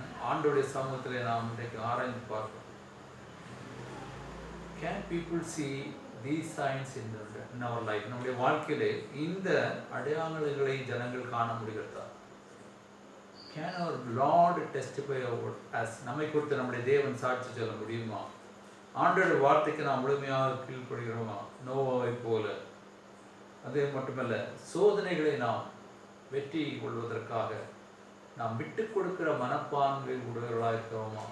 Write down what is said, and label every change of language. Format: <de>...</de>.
<ta>ஆண்டவருடைய சமூகத்தில் நாம் இன்றைக்கு ஆராய்ந்து பார்ப்போம்.</ta> <en>Can people see these signs in our life?</en> <ta>நம்முடைய வாழ்க்கையிலே இந்த அடையாளங்களை ஜனங்கள் காண முடிகிறதா?</ta> <en>Can our Lord testify about us?</en> <ta>நம்மை குறித்து நம்முடைய தேவன் சாட்சி சொல்ல முடியுமா? ஆண்டவருடைய வார்த்தைக்கு நாம் முழுமையாக கீழ்ப்படுகிறோமா? நோவாவை போல. அதே மட்டுமல்ல, சோதனைகளை நாம் வெற்றி கொள்வதற்காக நாம் விட்டு கொடுக்கிற மனப்பான்மை உடையவர்களாக இருக்கிறோமா?</ta>